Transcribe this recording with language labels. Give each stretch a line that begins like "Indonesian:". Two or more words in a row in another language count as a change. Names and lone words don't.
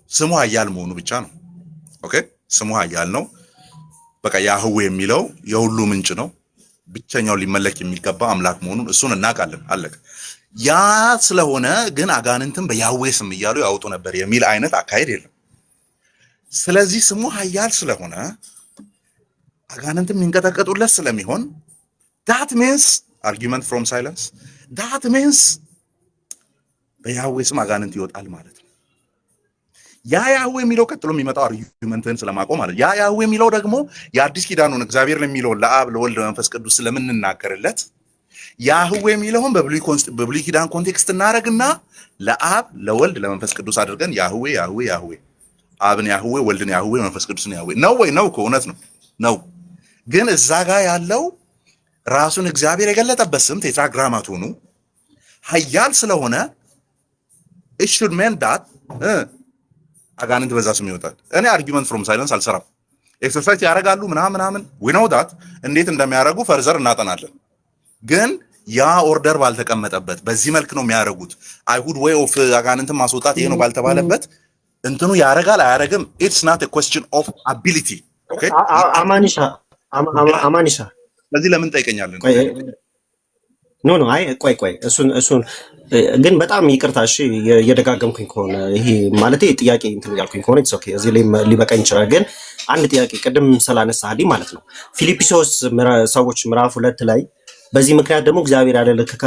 Amharic: ስሙ ኃያል መሆኑ ብቻ ነው። ኦኬ ስሙ ኃያል ነው። በቃ ያህዌ የሚለው የሁሉ ምንጭ ነው። ብቸኛው ሊመለክ የሚገባ አምላክ መሆኑን እሱን እናውቃለን። አለቀ። ያ ስለሆነ ግን አጋንንትን በያህዌ ስም እያሉ ያወጡ ነበር የሚል አይነት አካሄድ የለም። ስለዚህ ስሙ ኃያል ስለሆነ አጋንንትን የሚንቀጠቀጡለት ስለሚሆን
English: that means argument from silence that means
Amharic: በያህዌ ስም አጋንንት ይወጣል ማለት ነው። ያ ያህዌ የሚለው ቀጥሎ የሚመጣው አርጊመንትን ስለማቆም ማለት ያ ያህዌ የሚለው ደግሞ የአዲስ ኪዳኑን እግዚአብሔር የሚለውን ለአብ ለወልድ ለመንፈስ ቅዱስ ስለምንናገርለት ያህዌ የሚለውን በብሉይ ኪዳን ኮንቴክስት እናደርግና ለአብ ለወልድ ለመንፈስ ቅዱስ አድርገን ያህዌ ያህዌ ያህዌ አብን ያህዌ ወልድን ያህዌ መንፈስ ቅዱስን ያህዌ ነው ወይ ነው እኮ እውነት ነው ነው። ግን እዛ ጋር ያለው ራሱን እግዚአብሔር የገለጠበት ስም ቴትራግራማቶኑ ኃያል ስለሆነ
English: it should mean that
Amharic: አጋንንት በዛ ስም ይወጣል። እኔ
English: argument from silence
Amharic: አልሰራም። ኤክሰርሳይዝ ያደርጋሉ ምናምን
English: we know that
Amharic: እንዴት እንደሚያደርጉ ፈርዘር እናጠናለን። ግን ያ ኦርደር ባልተቀመጠበት በዚህ መልክ ነው የሚያደርጉት። አይሁድ ወይ ኦፍ አጋንንትን ማስወጣት ይሄ ነው ባልተባለበት እንትኑ ያደርጋል አያደርግም።
English: it's not a question of ability okay
Amharic: አማኒሻ ስለዚህ ለምን ጠይቀኛለን? ኖ አይ ቆይ እሱን ግን በጣም ይቅርታ እሺ፣ እየደጋገምኩኝ ከሆነ ይሄ ማለት ጥያቄ እንትን ያልኩኝ ከሆነ ኦኬ፣ እዚህ ላይ ሊበቃኝ ይችላል። ግን አንድ ጥያቄ ቅድም ስላነሳልኝ ማለት ነው ፊልጵስዩስ ሰዎች ምዕራፍ 2 ላይ በዚህ ምክንያት ደግሞ እግዚአብሔር ያለ ከፍ